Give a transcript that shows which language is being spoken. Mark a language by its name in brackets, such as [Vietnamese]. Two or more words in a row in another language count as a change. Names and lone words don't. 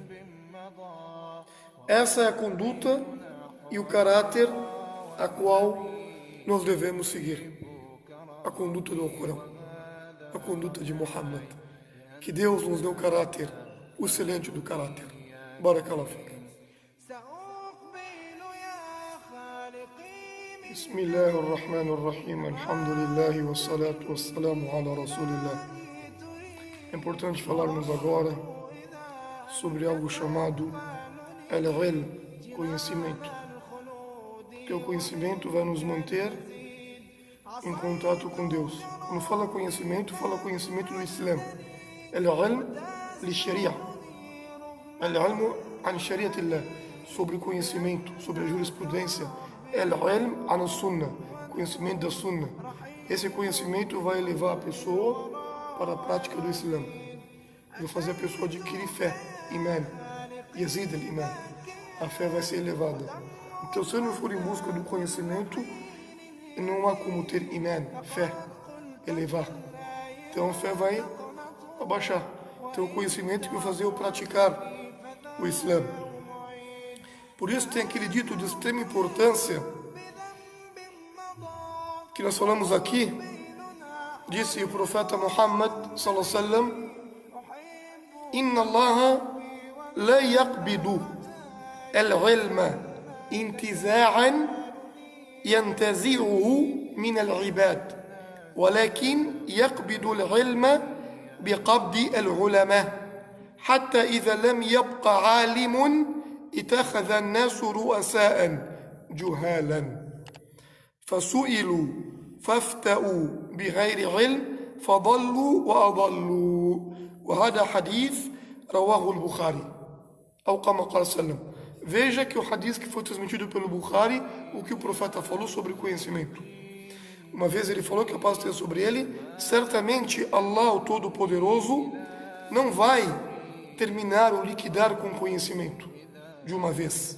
[Portuguese] Essa é a conduta e o caráter a qual nós devemos seguir. A conduta do Alcorão, a conduta de Muhammad. Que Deus nos dê o caráter, o excelente do caráter. [Arabic] بارك الله فيك. Bismillahirrahmanirrahim. الحمد لله والصلاة والسلام على رسول الله. [Portuguese] É importante falarmos agora sobre algo chamado al-ilm, conhecimento. Porque o conhecimento vai nos manter em contato com Deus. Quando fala conhecimento do Islã. [Arabic] العلم للشريعة العلم عن شريعة الله. [Portuguese] Sobre conhecimento, sobre a jurisprudência. [Arabic] العلم عن السنة. [Portuguese] Conhecimento da sunnah. Esse conhecimento vai levar a pessoa para a prática do Islã. Vai fazer a pessoa adquirir fé, iman. [Arabic] يزيد الإيمان. [Portuguese] A fé vai ser elevada. Então, se eu não for em busca do conhecimento, não há como ter iman, fé, elevar. Então, a fé vai abaixar. Então, o conhecimento que vai fazer eu praticar o Islã. Por isso, tem aquele dito de extrema importância que nós falamos aqui. Disse o profeta Muhammad [Arabic] صلى الله عليه وسلم إن الله لا يقبض العلم انتزاعا ينتزعه من العباد ولكن يقبض العلم بقبض العلماء حتى إذا لم يبق عالم اتخذ الناس رؤساء جهالا فسئلوا فافتأوا بغير علم فضلوا وأضلوا. وهذا حديث رواه البخاري أو كما قال صلى الله عليه وسلم. [Portuguese] Veja que o hadith que foi transmitido pelo Bukhari, o que o profeta falou sobre conhecimento. Uma vez ele falou, que a paz esteja sobre ele, certamente Allah, o Todo-Poderoso, não vai terminar ou liquidar com conhecimento de uma vez.